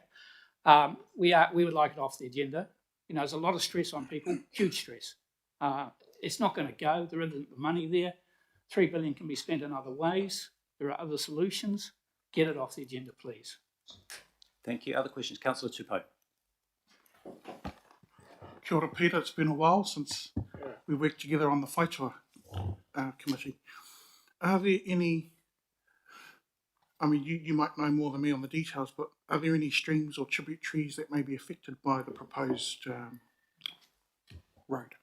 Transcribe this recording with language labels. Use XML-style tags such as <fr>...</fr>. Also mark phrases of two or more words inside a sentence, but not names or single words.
<en>We would like it off the agenda. You know, there's a lot of stress on people, huge stress. It's not going to go. There isn't the money there. $3 billion can be spent in other ways. There are other solutions. Get it off the agenda, please. Thank you. Other questions? Councillor Tupou.</en> <mi>Kia ora, Peter.</mi> <en>It's been a while since we worked together on the Whaitua committee. Are there any, I mean, you might know more than me on the details, but are there any streams or tributaries that may be affected by the proposed road?</en>